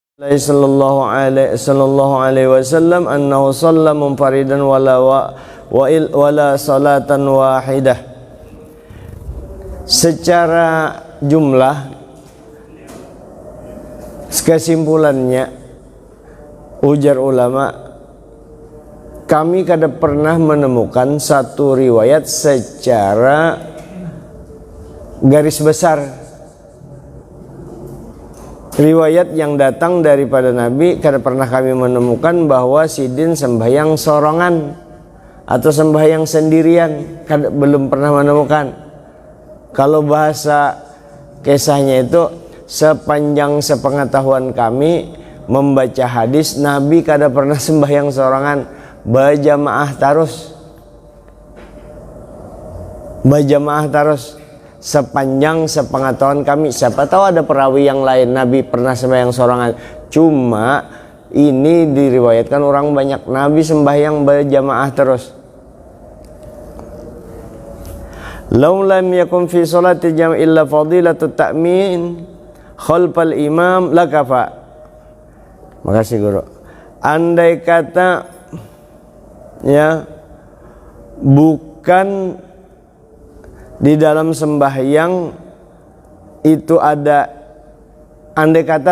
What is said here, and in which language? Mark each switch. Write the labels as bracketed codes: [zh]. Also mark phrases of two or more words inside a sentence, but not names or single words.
[ar] صلى الله عليه وسلم أنه صلى منفردا ولا صلاة واحدة. [bjn] Secara jumlah, kesimpulannya, ujar ulama, kami kada pernah menemukan satu riwayat secara garis besar, riwayat yang datang daripada Nabi. Kada pernah kami menemukan bahwa sidin sembahyang sorongan atau sembahyang sendirian, belum pernah menemukan. Kalau bahasa kisahnya itu, sepanjang sepengetahuan kami membaca hadis, Nabi kada pernah sembahyang sorangan, berjamaah terus. Berjamaah terus sepanjang sepengetahuan kami. Siapa tahu ada perawi yang lain Nabi pernah sembahyang sorangan. Cuma ini diriwayatkan orang banyak, Nabi sembahyang berjamaah terus. [ar] لو لم يكن في الصلاة جماعة إلا فضيلة التأمين خلف الإمام لكفى. [bjn] Makasih guru. Andai kata ya bukan di dalam sembahyang itu ada, andai kata